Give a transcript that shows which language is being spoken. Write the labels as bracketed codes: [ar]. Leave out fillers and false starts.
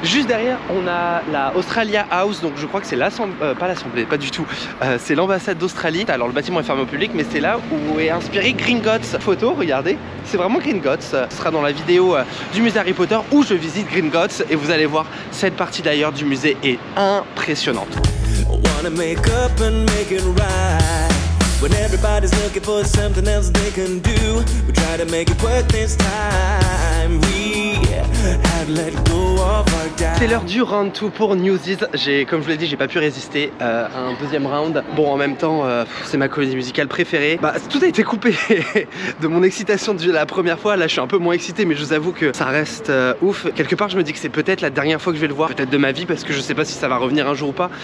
[fr] Juste derrière on a la Australia House, donc je crois que c'est l'assemblée, pas l'assemblée, pas du tout, c'est l'ambassade d'Australie. Alors le bâtiment est fermé au public, mais c'est là où est inspiré Gringotts. Photo, regardez, c'est vraiment Gringotts. Ce sera dans la vidéo du musée Harry Potter où je visite Gringotts, et vous allez voir, cette partie d'ailleurs du musée est impressionnante. [en] When everybody's looking for something else they can do, we try to make it work this time. We have let go of our doubt. [fr] C'est l'heure du round 2 pour Newsies. Comme je vous l'ai dit, j'ai pas pu résister à un deuxième round. Bon, en même temps, c'est ma comédie musicale préférée. Bah, tout a été coupé de mon excitation de la première fois. Là, je suis un peu moins excité, mais je vous avoue que ça reste ouf. Quelque part, je me dis que c'est peut-être la dernière fois que je vais le voir, peut-être de ma vie, parce que je sais pas si ça va revenir un jour ou pas.